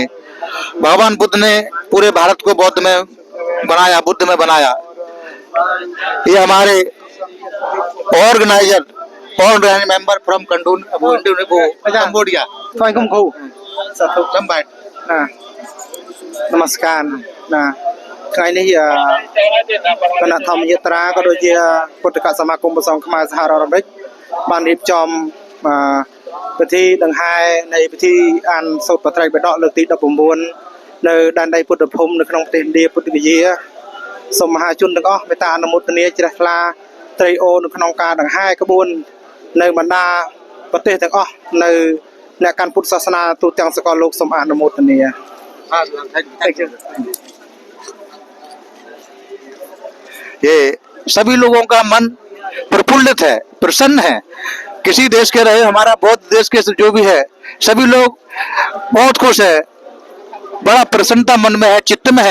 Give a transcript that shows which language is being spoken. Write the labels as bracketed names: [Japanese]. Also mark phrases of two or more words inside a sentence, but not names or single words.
[Hindi] भगवान बुद्ध ने पूरे भारत को बौद्ध में बनाया, बुद्ध में बनाया। ये हमारे ऑर्गेनाइजर और [English] member from Cambodia. [Hindi] नमस्कार। [Khmer] ថ្ងៃនេះគណៈធម្មយាត្រាក៏ដូចជាពុទ្ធកសមាគមព្រះសង្ឃខ្មែរសហរដ្ឋអាមេរិកបានរៀបចំពិធីដង្ហែនៃពិធីអានសូត្របត្រៃបិដកលើកទី 19 នៅដែនដីពុទ្ធភូមិនៅក្នុងប្រទេសឥណ្ឌាពុទ្ធគយា សូមមហាជនទាំងអស់មេត្តាអនុមោទនាជ្រះថ្លាត្រីអូនៅក្នុងការដង្ហែក្បួននៅបណ្ដាប្រទេសទាំងអស់នៅអ្នកកាន់ពុទ្ធសាសនាទូទាំងសកលលោកសូមអនុមោទនា [Hindi] ये सभी लोगों का मन प्रफुल्लित है, प्रसन्न है। किसी देश के रहे, हमारा बौद्ध देश के जो भी है, सभी लोग बहुत खुश है, बड़ा प्रसन्नता मन में है, चित्त में है।